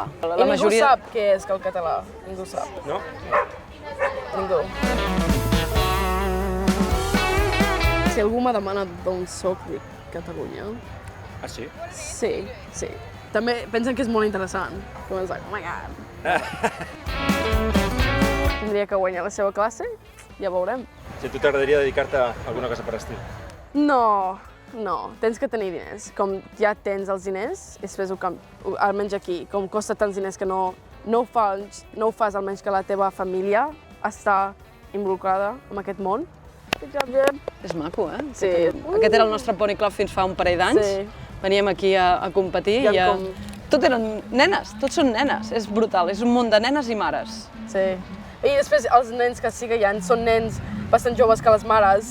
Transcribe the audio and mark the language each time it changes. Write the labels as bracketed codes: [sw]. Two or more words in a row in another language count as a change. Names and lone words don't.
[ca] I ningú sap què és que el català, ningú sap. No? Ningú. Si algú m'ha demanat d'on soc, dic Catalunya. Ah, sí? Sí, sí. També pensen que és molt interessant. Com és, [en] oh my god. [ca] Tindria que guanyar la seva classe, ja veurem. Si a tu t'agradaria dedicar-te a alguna cosa per estil? No, tens que tenir diners. Com ja tens els diners, després almenys aquí, com costa tants diners que no ho fas almenys que la teva família està involucrada en aquest món. [en] Good job, Jeb. [ca] És maco, eh? Sí. Aquest era el nostre pony club fins fa un parell d'anys. Sí. Veníem aquí a competir i tot eren nenes, tots són nenes. És brutal, és un món de nenes i mares. Sí. I després els nens que sí que hi ha són nens bastant joves que les mares.